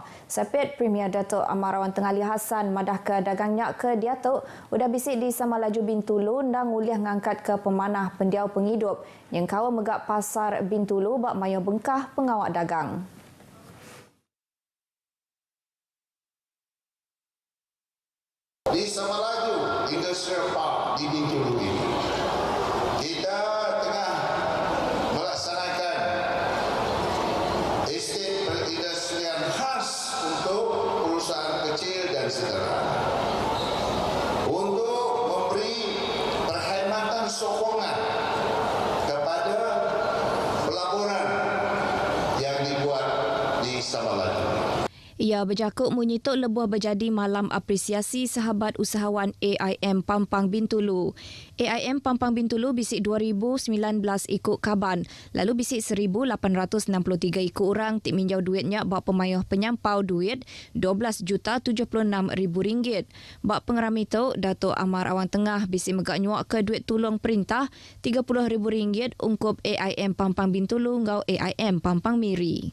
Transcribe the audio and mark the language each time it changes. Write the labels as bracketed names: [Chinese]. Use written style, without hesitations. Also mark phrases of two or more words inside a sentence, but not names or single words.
[Iban] Sapit Premier Datuk Amarawan Tengali Hassan madah ke dagangnya ke Diatuk udah bisik di Samalaju Bintulu dan uliah ngangkat ke pemanah pendiau penghidup yang kawa megak pasar Bintulu bak Mayuh Bengkah pengawal dagang. [Malay] Di Samalaju Industrial Park di Bintulu ini, kita tengah melaksanakan estate perindustrian khas untuk perusahaan kecil dan sederhana untuk memberi perkhidmatan sokongan kepada pelaburan yang dibuat di Samalaju. [Iban] Ia berjakuk menyituk lebuh berjadi malam apresiasi sahabat usahawan AIM Pampang Bintulu. AIM Pampang Bintulu bisik 2019 ikut kaban, lalu bisik 1,863 ikut orang tik minjau duitnya bak pemayuh penyampau duit RM12,76,000. Bak pengerami tu, Datuk Amar Awang Tengah bisik megak nyuak ke duit tolong perintah RM30,000 ungkup AIM Pampang Bintulu ngau AIM Pampang Miri.